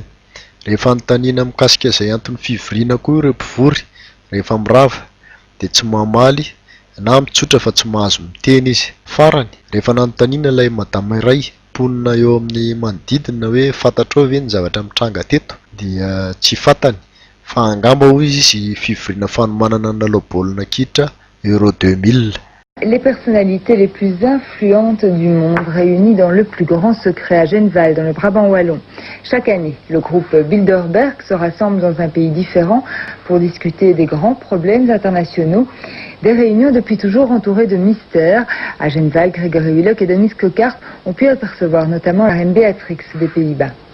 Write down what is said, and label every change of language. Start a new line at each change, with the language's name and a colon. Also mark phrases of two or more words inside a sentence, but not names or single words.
Malagasy: Rehefa anontaniana mikasika izay antony fivoriana koa ireo mpivory rehefa mirava dia tsy mamaly na mitsotra fa tsy mahazo miteny izy. Farany rehefa nanontaniana ilay madama iray mponina eo amin'ny manodidina hoe fantatrao ve ny zavatra mitranga teto, dia tsy fantany fa angamba hoy izy fivoriana fanomanana ny lalao baolina kitra Euro 2000.
French: Les personnalités les plus influentes du monde réunies dans le plus grand secret à Genval, dans le Brabant wallon. Chaque année, le groupe Bilderberg se rassemble dans un pays différent pour discuter des grands problèmes internationaux. Des réunions depuis toujours entourées de mystères. À Genval, Grégory Willock et Denis Cockart ont pu apercevoir notamment la reine Béatrix des Pays-Bas.